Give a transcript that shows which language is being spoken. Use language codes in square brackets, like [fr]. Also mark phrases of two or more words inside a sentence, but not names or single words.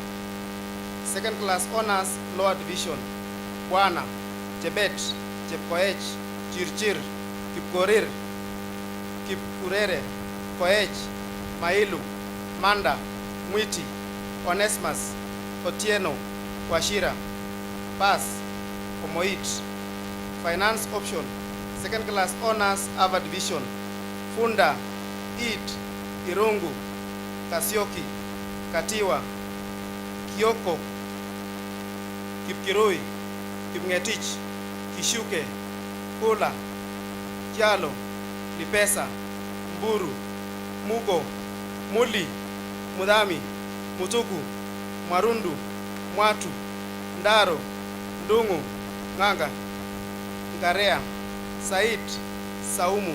[en] Second Class Honors, Lower Division, Bwana, Chebet, Chepkoech, Chirchir, Kipkorir, Kipkurere, Koech, Mailu, Manda, Mwiti, Onesmus, Otieno, Washira, Pass, Omoit. Finance option, Second Class Honors, Ava Division, Funda, Eid, Irungu, Kasioki, Katiwa, Kioko, Kipkirui, Kipngetich, Kishuke, Kula, Kialo, Lipesa, Mburu, Mugo, Muli, Mudami, Mutuku, Marundu, Mwatu, Ndaro, Ndungu, Nganga, Ngarea, Said, Saumu.